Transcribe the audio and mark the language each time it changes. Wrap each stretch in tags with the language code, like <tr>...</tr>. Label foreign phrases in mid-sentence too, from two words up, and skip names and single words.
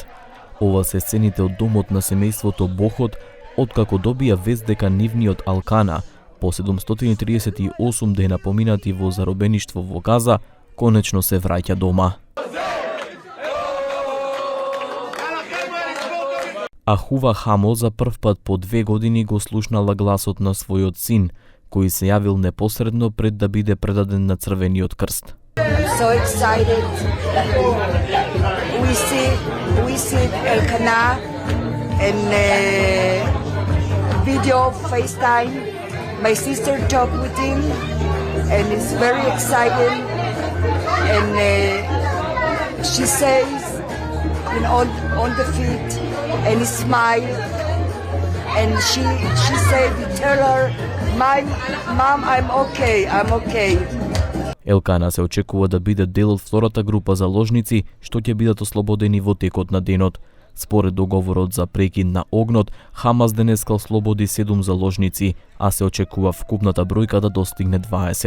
<mk>Ова се сцените од домот на семејството Бохот, откако добија вест дека нивниот Алкана, по 738 дена поминати во заробеништво во Газа, конечно се враќа дома. Ахува Хамо за прв пат по 2 години го слушнала гласот на својот син, кој се јавил непосредно пред да биде предаден на Црвениот крст.</mk> <en>So excited. We see Elkanah and video FaceTime. My sister talked with him and it's very exciting. And she says, on the feet and he smiled. And she said, tell her, Mom, I'm okay.</en> <mk>Елкана се очекува да биде дел од втората група заложници што ќе бидат ослободени во текот на денот. Според договорот за прекид на огнот, Хамас денеска ослободи 7 заложници, а се очекува вкупната бројка да достигне 20.</mk>